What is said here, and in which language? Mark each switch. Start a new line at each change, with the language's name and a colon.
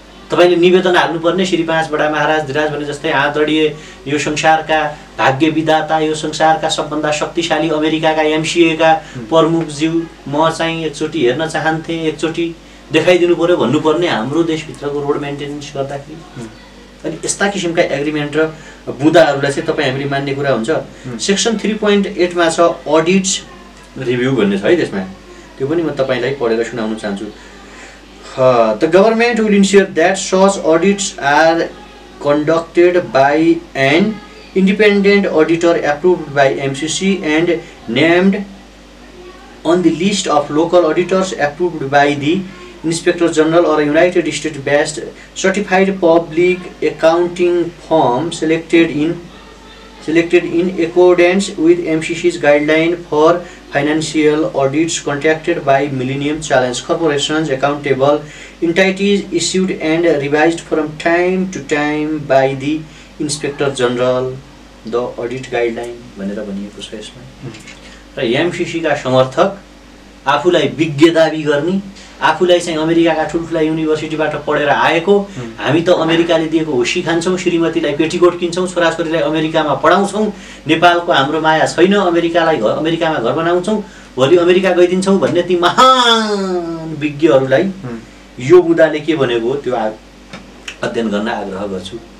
Nepali: तपाईँले निवेदन हाल्नुपर्ने श्री 5 बडा महाराज धिराज भने जस्तै आदरणीय यो संसारका भाग्य विधाता, यो संसारका सबभन्दा शक्तिशाली अमेरिकाका एमसीएका प्रमुखज्यू म चाहिँ एकचोटि हेर्न चाहन्थे, एकचोटि देखाइदिनु पर्यो भन्नुपर्ने हाम्रो देशभित्रको रोड मेन्टेनेन्स गर्दाखेरि। अनि यस्ता किसिमका एग्रिमेन्ट र बुदाहरूलाई चाहिँ तपाईँ हामीले मान्ने कुरा हुन्छ। सेक्सन 3.8 मा छ अडिट्स रिभ्यू भन्ने छ है त्यसमा, त्यो पनि म तपाईँलाई पढेर सुनाउन चाहन्छु।
English: The government will ensure that such audits are conducted by an independent auditor approved by MCC and named on the list of local auditors approved by the Inspector General or a United States based certified public accounting firm selected in accordance with MCC's guideline for financial audits conducted by Millennium Challenge Corporations accountable entities issued and revised from time to time by the Inspector General the audit guideline
Nepali: भनेर भनिएको छ यसमा। र MCC का समर्थक आफूलाई विज्ञ दाबी गर्ने, आफूलाई चाहिँ अमेरिकाका ठुल्ठुला युनिभर्सिटीबाट पढेर आएको, हामी त अमेरिकाले दिएको हुसी खान्छौँ, श्रीमतीलाई पेटीकोट किन्छौँ, छोराछोरीलाई अमेरिकामा पढाउँछौँ, नेपालको हाम्रो माया छैन, अमेरिकामा घर बनाउँछौँ, भोलि अमेरिका गइदिन्छौँ भन्ने ती महान विज्ञहरूलाई यो बुदाले के भनेको त्यो अध्ययन गर्न आग्रह गर्छु।